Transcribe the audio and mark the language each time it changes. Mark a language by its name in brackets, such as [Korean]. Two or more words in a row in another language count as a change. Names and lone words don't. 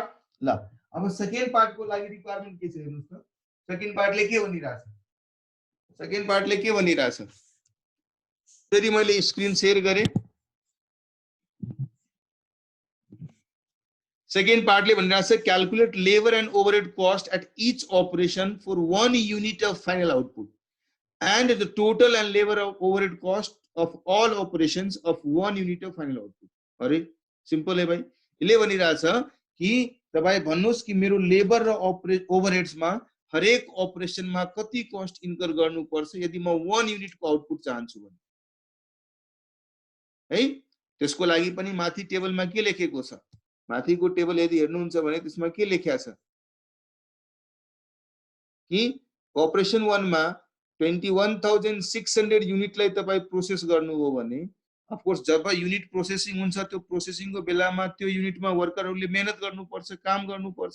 [Nepali] ल अब [English] second part [Nepali] को लागि रिक्वायरमेन्ट के छ हेर्नुस् त। [English] second part [Nepali] के भनिरहेछ? [English] second part [Nepali] के भनिरहेछ? फेरि मैले [English] screen share [Nepali] गरे। सेकेन्ड पार्टले भनिरहेछ [English] calculate labour and overhead cost at each operation for 1 unit of final output and the total and labor of overhead cost of all operations of 1 unit of final output। [Hindi] अरे सिम्पल है भाई। [Nepali] यसले भनिरहेछ कि तपाई भन्नुस् कि मेरो लेबर र ओभरहेड्स मा हरेक अपरेसन मा कति कस्ट इन्कर गर्नु पर्छ यदि म 1 युनिट को आउटपुट चाहन्छु भने है। त्यसको लागि पनि माथि टेबलमा के लेखेको छ? माथिको टेबल यदि हेर्नुहुन्छ भने त्यसमा के लेखेको छ कि अपरेसन 1 मा 21,600 युनिटलाई तपाई प्रोसेस गर्नु हो भने [English] of course [Nepali] जब [English] unit processing [Nepali] हुन्छ त्यो प्रोसेसिङको बेलामा त्यो युनिटमा वर्करहरूले मेहनत गर्नुपर्छ, काम गर्नुपर्छ।